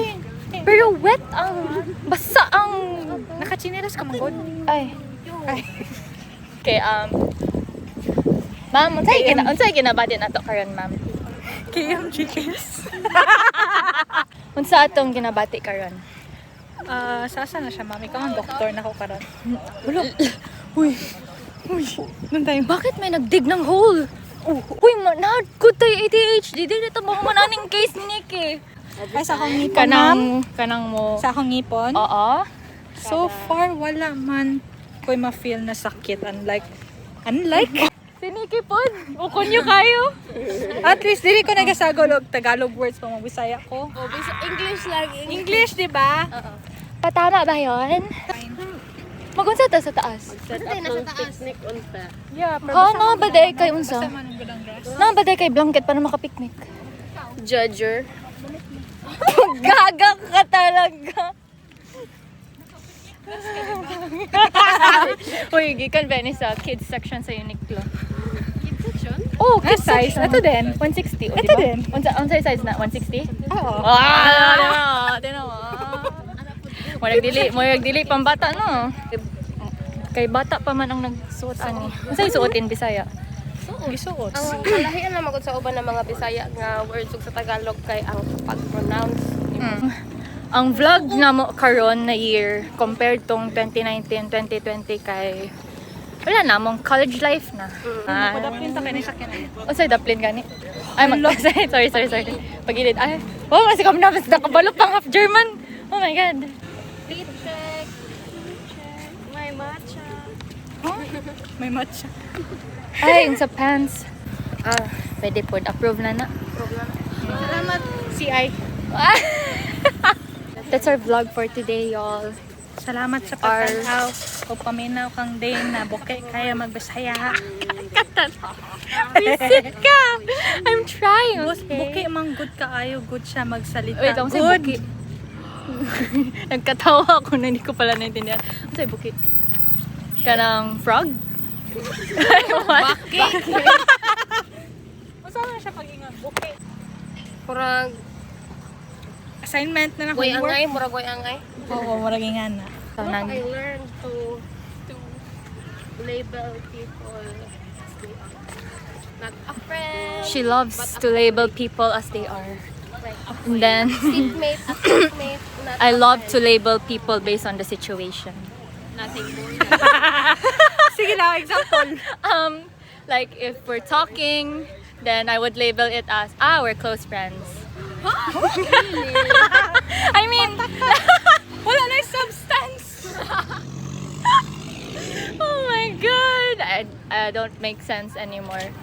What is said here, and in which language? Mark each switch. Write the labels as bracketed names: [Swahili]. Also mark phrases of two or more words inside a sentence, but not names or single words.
[Cebuano] Pero wet ang... Basa ang... Nakachinelas ka manggod. Ay. Okay, ma'am, unsay ginabati nato karon, ma'am? [English] KM chickens. [Cebuano] Unsa atong ginabati karon? Sasa na siya, ma'am. Ikaw ang doktor na ko karon. Uy, [Filipino] Doon tayo. bakit may nagdig ng hole? Uy, manad ko tayo ADHD. [Cebuano] Dili ito mga mananing case ni Nick eh. Ay, sa akong ngipon, ma'am. Kanang mo. Sa akong ngipon. Oo. [English] So far, [Cebuano] wala man ko'y ma-feel na sakit. Unlike? Si Nicky pod. Ukon nyo kayo. At least, dili ko nagasagol og [English] Tagalog words [Cebuano] pa mabisaya ko. English lang. [Filipino] English, di ba? Patama ba yun? Magunsa ta sa taas. Ano tayo nasa taas? [Cebuano] Picnic on pa. [English] Yeah, [Cebuano] pero Ha, nabaday kay unsa? basta man ang gudang grass. Nabaday kay blanket para makapiknik. [English] Judger. [Filipino] Gaga ka talaga. [Cebuano] Uy, gikan ba ni sa [English] kids section [Cebuano] sa Uniqlo? [English] Kids section? Oh, Ah, kids size? section. [Filipino] Ito din. [English] 160, oh, [Filipino] Ito di ba? din. [Cebuano] Unsa size na? 160? Oo. Tino. Mo nagdili pambata no. Kay bata pa man ang nagsuot ani. [Filipino] Unsa yung suotin Bisaya? [Cebuano] Gisuot. Ang kalahian na magod sa uban ng mga Bisaya nga words ug sa Tagalog kay ang pag-pronounce. Ang vlog na mo karon na year compared tong 2019, 2020 kay wala na mong [English] college life [Cebuano] na. Padaplin ta kay ni sakyan. Unsay daplin gani? Ay sorry. [Filipino] Pagilid. Ay, oh, kasi kami na mas nakabalo pang [English] half German. Oh my god. Teeth check. My matcha. [Filipino] May matcha. Ay, yung sa pants. Pwede po. Approve na na. Salamat. CI. [English] That's our vlog for today, y'all. [Filipino] Salamat sa pagtanaw. [Cebuano] Kung paminaw kang day na buke kaya magbisaya. [Filipino] Visit ka! [English] I'm trying, [Cebuano] Buke mang good kaayo, good siya magsalita. [Filipino] Wait lang, sa'yo buki. Nagkatawa ako na hindi ko pala naintindihan. Ano sa'yo buki? Kanang frog? Bakit? Masama siya pag-ingat. Buke. [Cebuano] Murag Assignment na na goy [English] homework. [Cebuano] angay, murag goy angay. Oo, maraging nga na. Kanang, [English] I learned to label people as they are. Not a friend. she loves to label people as they are. And then, Seatmate, a seatmate, not I a love to friend. label people based on the situation. Nothing more. [Cebuano] Sige lang, [English] example. Like if we're talking, then I would label it as, we're close friends. I mean, [Filipino] Wala na yung substance. [English] oh my god, I don't make sense anymore.